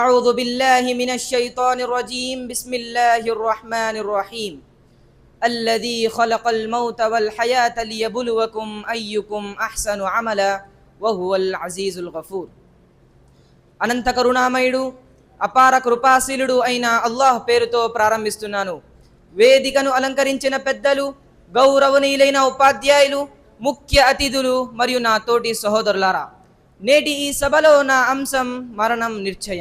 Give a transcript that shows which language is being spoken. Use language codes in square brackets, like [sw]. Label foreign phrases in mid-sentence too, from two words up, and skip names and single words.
[ar] أعوذ بالله من الشيطان الرجيم بسم الله الرحمن الرحيم الذي خلق الموت والحياة ليبلوكم أيكم أحسن عملا وهو العزيز الغفور [te] అనంత కరుణామయుడు అపార కృపాశీలుడు అయిన అల్లాహ్ పేరుతో ప్రారంభిస్తున్నాను. వేదికను అలంకరించిన పెద్దలు, గౌరవనీయులైన ఉపాధ్యాయులు, ముఖ్య అతిథులు మరియు నా తోటి సహోదరులారా, నేటి ఈ సభలో నా అంశం మరణం నిశ్చయం.